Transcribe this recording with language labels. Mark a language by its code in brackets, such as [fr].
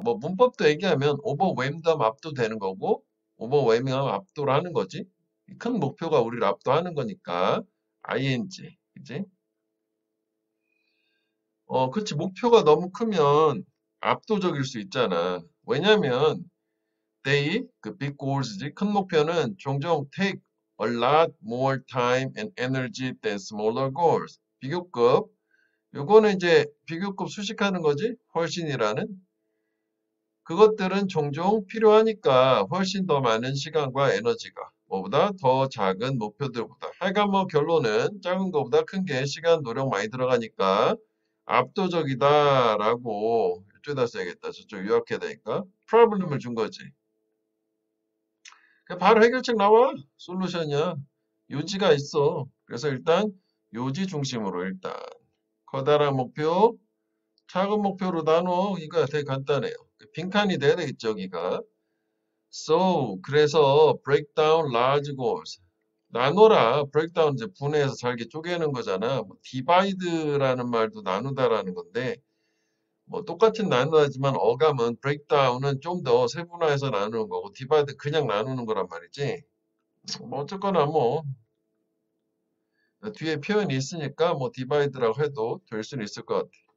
[ko] 뭐 문법도 얘기하면 overwhelmed 하면 압도되는 거고 overwhelming 하면 압도를 하는 거지. 큰 목표가 우리를 압도하는 거니까 ing, 그지? 그치. 목표가 너무 크면 압도적일 수 있잖아. 왜냐면 그 big goals지. 큰 목표는 종종 [en] take a lot more time and energy than smaller goals. [ko] 비교급. 요거는 이제 비교급 수식하는 거지. 훨씬이라는. 그것들은 종종 필요하니까 훨씬 더 많은 시간과 에너지가 뭐보다 더 작은 목표들보다. 하여간 뭐 결론은 작은 것보다 큰 게 시간, 노력 많이 들어가니까 압도적이다라고 이쪽에다 써야겠다. 저쪽 요약해야 되니까. 프로블럼을 준 거지. 그냥 바로 해결책 나와. 솔루션이야. 요지가 있어. 그래서 일단 요지 중심으로 일단 커다란 목표, 작은 목표로 나눠. 이거 되게 간단해요. 빈칸이 돼야 되겠죠, 여기가. [en] So, [ko] 그래서 [en] break down large goals. [ko] 나눠라. break down 이제 분해해서 잘게 쪼개는 거잖아. 뭐 divide라는 말도 나누다라는 건데, 뭐 똑같은 나누다지만 어감은 breakdown은 좀 더 세분화해서 나누는 거고, divide 그냥 나누는 거란 말이지. 뭐 어쨌거나 뭐 뒤에 표현이 있으니까 뭐 divide라고 해도 될 수는 있을 것 같아.